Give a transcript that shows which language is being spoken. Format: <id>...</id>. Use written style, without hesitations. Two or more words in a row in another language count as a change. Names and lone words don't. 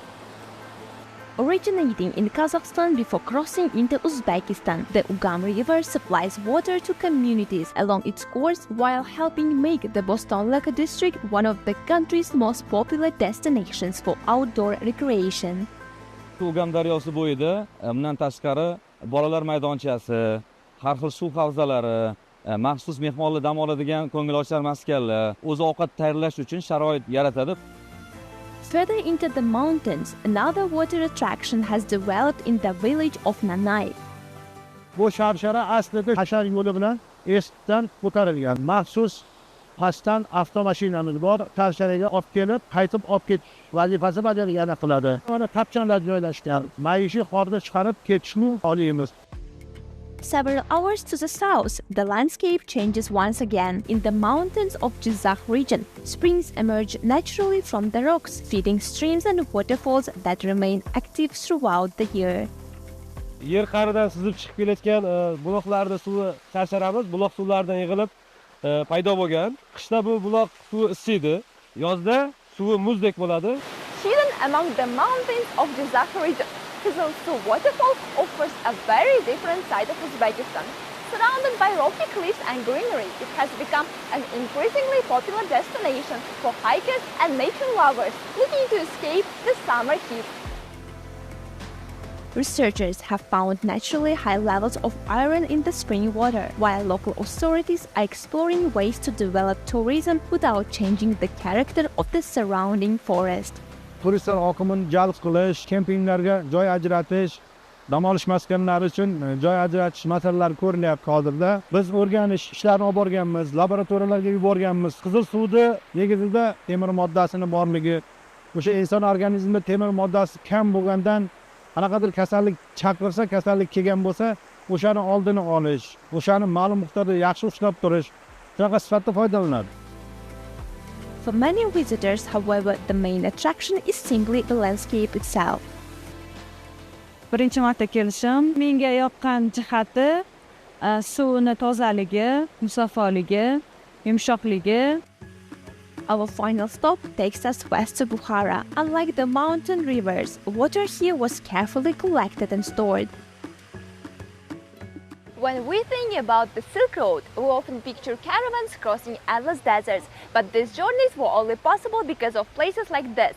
<en>Originating in Kazakhstan before crossing into Uzbekistan, the Ugam River supplies water to communities along its course while helping make the Bostonlik district one of the country's most popular destinations for outdoor recreation.</en> <uz>Ugam daryosi bo'yida bundan tashqari bolalar maydonchasi, har xil suv havzalari, maxsus mehmonlar dam oladigan ko'ngilochar maskanlar, o'zi ovqat tayyorlash uchun sharoit yaratadi.</uz> <en>Further into the mountains, another water attraction has developed in the village of Nanay.</en> <uz>Bu sharshara aslida hashar yo'li bilan Estdan ko'tarilgan. Maxsus pastdan avtomashinamiz bor, sharsharaga olib kelib, qaytib olib ketish vazifasi bajargani qiladi. Mana tapchanlar joylashgan. Maishiy qorni chiqarib ketishni oliymiz.</uz> <en>Several hours to the south, the landscape changes once again. In the mountains of Jizakh region, springs emerge naturally from the rocks, feeding streams and waterfalls that remain active throughout the year.</en> <uz>Yer qa'ridan sizib chiqib kelayotgan buloqlarda suvi sharsharamiz, buloq suvlaridan yig'ilib paydo bo'lgan. Qishda bu buloq suvi isiydi, yozda suvi muzdek bo'ladi.</uz> <en>Hidden among the mountains of Jizakh region, Kizilsuv waterfall offers a very different side of Uzbekistan. Surrounded by rocky cliffs and greenery, it has become an increasingly popular destination for hikers and nature lovers looking to escape the summer heat. Researchers have found naturally high levels of iron in the spring water, while local authorities are exploring ways to develop tourism without changing the character of the surrounding forest.</en> <uz>Turistlar oqimini jalb qilish, kempinglarga joy ajratish, dam olish maskanlari uchun joy ajratish masalalari ko'rilyapti hozirda. Biz o'rganish ishlarini olib borganmiz, laboratoriyalarga yuborganmiz. Qizil suvda negizida temir moddasini borligi, o'sha inson organizmida temir moddasi kam bo'lgandan qanaqadir kasallik chaqirsa, kasallik kelgan bo'lsa, o'shani oldini olish, o'shani ma'lum miqdorda yaxshi ushlab turish, shunaqa sifatda foydalanadi.</uz> <en>For many visitors, however, the main attraction is simply the landscape itself.</en> <uz>Birinchi marta kelishim, menga yoqqan jihati suvni tozaligi, musafoligi, yumshoqligi.</uz> <en>Our final stop takes us west to Bukhara. Unlike the mountain rivers, water here was carefully collected and stored. When we think about the Silk Road, we often picture caravans crossing endless deserts, but these journeys were only possible because of places like this.</en>